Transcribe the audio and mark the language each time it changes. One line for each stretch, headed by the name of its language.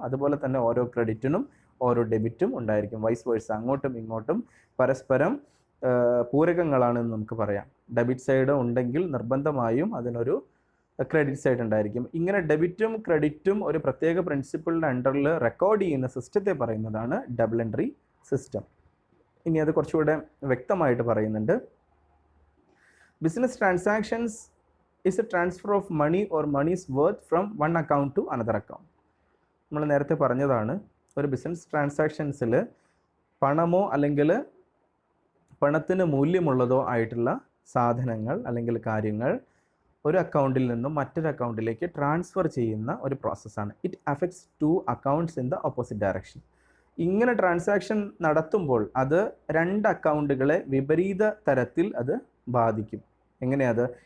Malayalam: അതുപോലെ തന്നെ ഓരോ ക്രെഡിറ്റിനും ഓരോ ഡെബിറ്റും ഉണ്ടായിരിക്കും. വൈസ് വേഴ്സ, അങ്ങോട്ടും ഇങ്ങോട്ടും പരസ്പരം പൂരകങ്ങളാണെന്ന് നമുക്ക് പറയാം. ഡെബിറ്റ് സൈഡ് ഉണ്ടെങ്കിൽ നിർബന്ധമായും അതിനൊരു ക്രെഡിറ്റ് സൈഡ് ഉണ്ടായിരിക്കും. ഇങ്ങനെ ഡെബിറ്റും ക്രെഡിറ്റും ഒരു പ്രത്യേക പ്രിൻസിപ്പിളിൻ്റെ അണ്ടറിൽ റെക്കോർഡ് ചെയ്യുന്ന സിസ്റ്റത്തെ പറയുന്നതാണ് ഡബിൾ എൻട്രി സിസ്റ്റം. ഇനി അത് കുറച്ചുകൂടെ വ്യക്തമായിട്ട് പറയുന്നുണ്ട്.
English: Business transactions is a transfer of money or money's worth from one account to another account.
Malayalam: നമ്മൾ നേരത്തെ പറഞ്ഞതാണ്, ഒരു ബിസിനസ് ട്രാൻസാക്ഷൻസിൽ പണമോ അല്ലെങ്കിൽ പണത്തിന് മൂല്യമുള്ളതോ ആയിട്ടുള്ള സാധനങ്ങൾ അല്ലെങ്കിൽ കാര്യങ്ങൾ ഒരു അക്കൗണ്ടിൽ നിന്നും മറ്റൊരു അക്കൗണ്ടിലേക്ക് ട്രാൻസ്ഫർ ചെയ്യുന്ന ഒരു പ്രോസസ്സാണ്.
English: It affects two accounts in the opposite direction.
Malayalam: ഇങ്ങനെ ട്രാൻസാക്ഷൻ നടത്തുമ്പോൾ അത് രണ്ട് അക്കൗണ്ടുകളെ വിപരീത തരത്തിൽ അത് ബാധിക്കും. എങ്ങനെയത്?